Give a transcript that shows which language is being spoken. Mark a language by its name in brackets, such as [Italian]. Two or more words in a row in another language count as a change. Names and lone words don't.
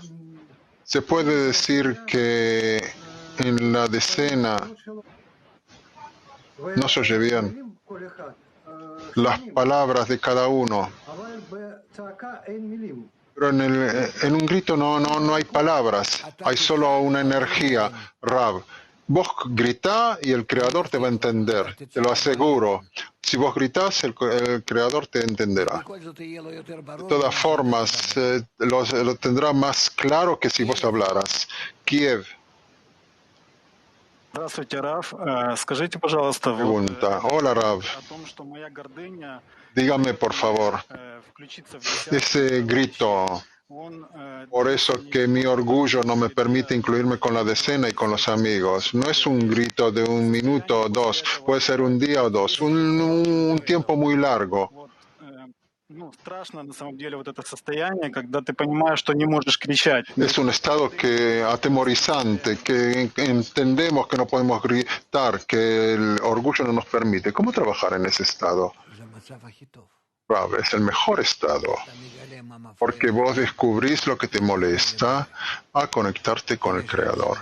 [Spanish] Se puede decir que en la decena no se oye bien las palabras de cada uno, pero en un grito no hay palabras, hay solo una energía. Rab, vos gritá y el creador te va a entender, te lo aseguro. Si vos gritás, el creador te entenderá. De todas formas, lo tendrá más claro que si vos hablaras. Kiev. [Russian] Здравствуйте, Раф. Скажите, пожалуйста, [Spanish] Pregunta. Hola, Rab. [Russian] о том, что моя гордыня [Spanish] Dígame, por favor, [Russian] включиться в десятку, [Spanish] ese grito, por eso que mi orgullo no me permite incluirme con la decena y con los amigos. No es un grito de un minuto o dos, puede ser un día o dos, un tiempo muy largo. [Russian] Ну, страшно на самом деле вот это состояние, когда ты понимаешь, что не можешь кричать. [Spanish] Es un estado que atemorizante, que entendemos que no podemos gritar, que el orgullo no nos permite. ¿Cómo trabajar en ese estado? Rab, es el mejor estado, porque vos descubrís lo que te molesta a conectarte con el Creador.